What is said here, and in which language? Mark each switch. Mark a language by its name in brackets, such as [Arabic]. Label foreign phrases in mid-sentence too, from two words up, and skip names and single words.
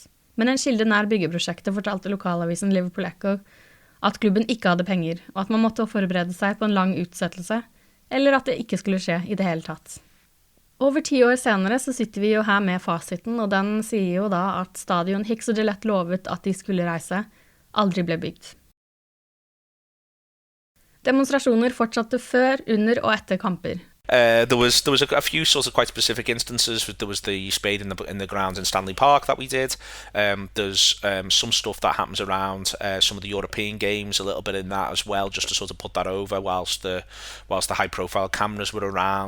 [Norwegian] Men en kilde nær byggeprosjektet fortalte lokalavisen Liverpool Echo at klubben ikke hadde penger, og at man måtte forberede seg på en lang utsettelse, eller at det ikke skulle skje i det hele tatt. Over 10 år senere så sitter vi jo her med fasiten, og den sier jo da at stadion Hicks og Gillette lovet at de skulle reise, aldri ble bygd. Demonstrasjoner fortsatte før, under og etter kamper. [English] There was a few sort of quite specific instances. There was the spade in the grounds in Stanley Park that we did. There's some stuff that happens around some of the European games, a little bit in that as well, just to sort of put that over whilst the high profile cameras were around.